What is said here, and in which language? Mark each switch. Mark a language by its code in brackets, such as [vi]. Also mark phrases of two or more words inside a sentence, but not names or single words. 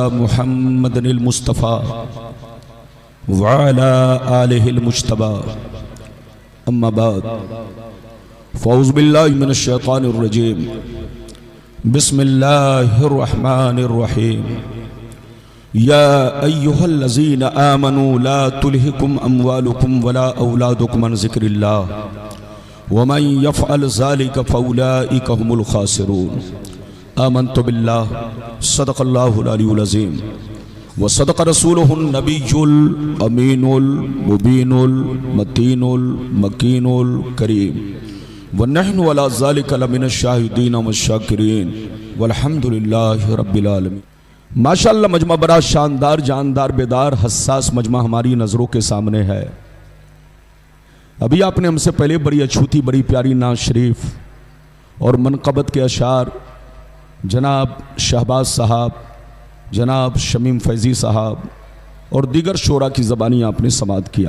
[ar] محمد المصطفى وعلى آله المجتبى أما بعد فأعوذ بالله من الشيطان الرجيم بسم الله الرحمن الرحيم يا أيها الذين آمنوا لا تلهكم أموالكم ولا أولادكم عن ذكر الله ومن يفعل ذلك فأولئك هم الخاسرون. آمنت بالله صدق الله العلي العظيم وصدق رسوله النبي الأمين المبين المتين المكين الكريم ونحن على ذلك لمن الشاهدين والشاكرين والحمد لله رب العالمين. [ur] ماشاءاللہ مجمع بڑا شاندار، جاندار، بیدار، حساس مجمع ہماری نظروں کے سامنے ہے. ابھی آپ نے ہم سے پہلے بڑی اچھوتی، بڑی پیاری ناز شریف اور منقبت کے اشعار جناب شہباز صاحب، جناب شمیم فیضی صاحب اور دیگر شعرا کی زبانی آپ نے سماعت کیا.